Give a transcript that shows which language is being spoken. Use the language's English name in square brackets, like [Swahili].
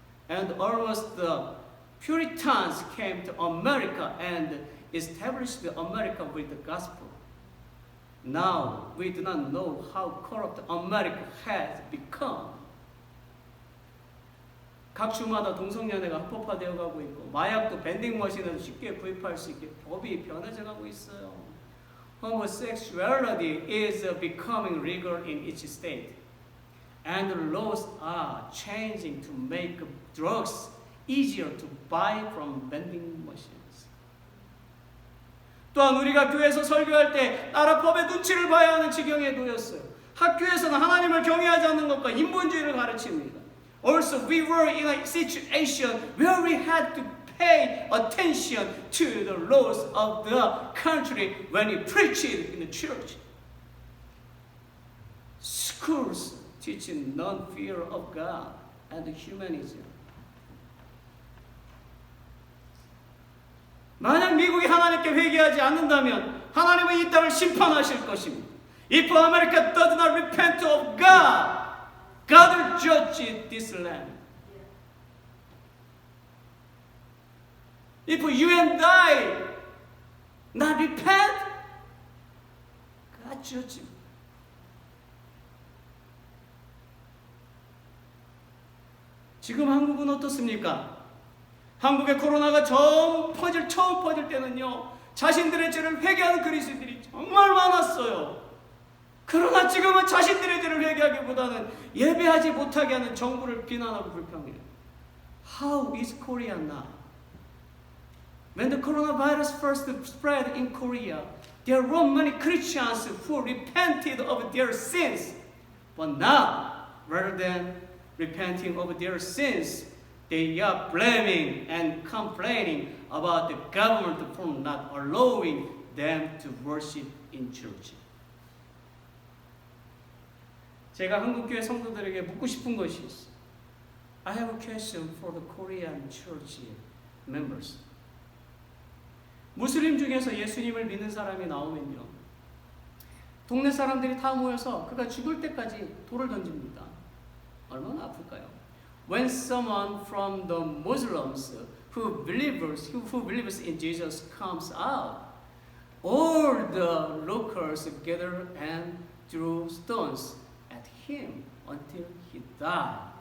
[English] And almost the Puritans came to America and established America with the gospel. Now we do not know how corrupt America has become. [Korean] 각 주마다 동성연애가 합법화되어 가고 있고 마약도 밴딩 머신에서 쉽게 구입할 수 있게 법이 변해져 가고 있어요. [English] Homosexuality is becoming legal in each state. And laws are changing to make drugs easier to buy from vending machines. [Korean] 또한 우리가 교회에서 설교할 때 나라 법의 눈치를 봐야 하는 지경에 놓였어요. 학교에서는 하나님을 경외하지 않는 것과 인본주의를 가르칩니다. [English] Also, we were in a situation where we had to pay attention to the laws of the country when we preached in the church. Schools teaching non-fear of God and humanism. [Korean] 만약 미국이 하나님께 회개하지 않는다면 하나님은 이 땅을 심판하실 것입니다. [English] If America does not repent of God, God will judge this land. If you and I not repent, God judge you. [Korean] 지금 한국은 어떻습니까? 한국의 코로나가 처음 퍼질 때는요, 자신들의 죄를 회개하는 그리스도인들이 정말 많았어요. 그러나 지금은 자신들의 죄를 회개하기보다는 예배하지 못하게 하는 정부를 비난하고 불평해요. [English] How is Korea now? When the coronavirus first spread in Korea, there were many Christians who repented of their sins. But now, rather than repenting of their sins, they are blaming and complaining about the government for not allowing them to worship in church. [Korean] 제가 한국교회 성도들에게 묻고 싶은 것이 있어요. [English] I have a question for the Korean church members. [Korean] 무슬림 중에서 예수님을 믿는 사람이 나오면요, 동네 사람들이 다 모여서 그가 죽을 때까지 돌을 던집니다. 얼마나 아플까요? [English] when someone from the Muslims who believes in Jesus comes out, all the locals gather and threw stones at him until he died.